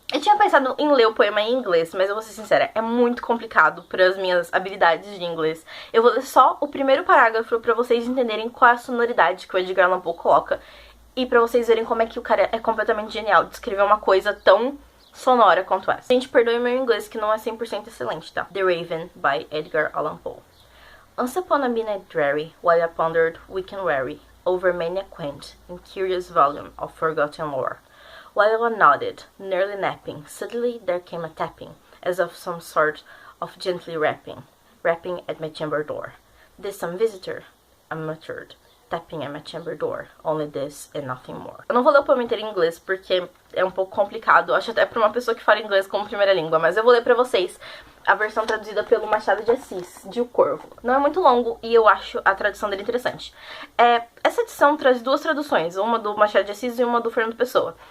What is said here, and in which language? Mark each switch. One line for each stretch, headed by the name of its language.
Portuguese: Eu tinha pensado em ler o poema em inglês, mas eu vou ser sincera, é muito complicado para as minhas habilidades de inglês. Eu vou ler só o primeiro parágrafo para vocês entenderem qual é a sonoridade que o Edgar Allan Poe coloca e para vocês verem como é que o cara é completamente genial de escrever uma coisa tão sonora quanto essa. Gente, perdoe meu inglês que não é 100% excelente, tá?
English: The Raven, by Edgar Allan Poe. Once upon a midnight dreary, while I pondered weak and weary over many a quaint and curious volume of forgotten lore, while I nodded, nearly napping, suddenly there came a tapping, as of some sort of gently rapping at my chamber door. "This some visitor?" I muttered, tapping at my chamber door. "Only this and nothing more."
Portuguese: Eu não vou ler o poema inteiro em inglês porque é um pouco complicado, acho até pra uma pessoa que fala inglês como primeira língua, mas eu vou ler pra vocês a versão traduzida pelo Machado de Assis, de O Corvo. Não é muito longo e eu acho a tradução dele interessante. Essa edição traz duas traduções, uma do Machado de Assis e uma do Fernando Pessoa.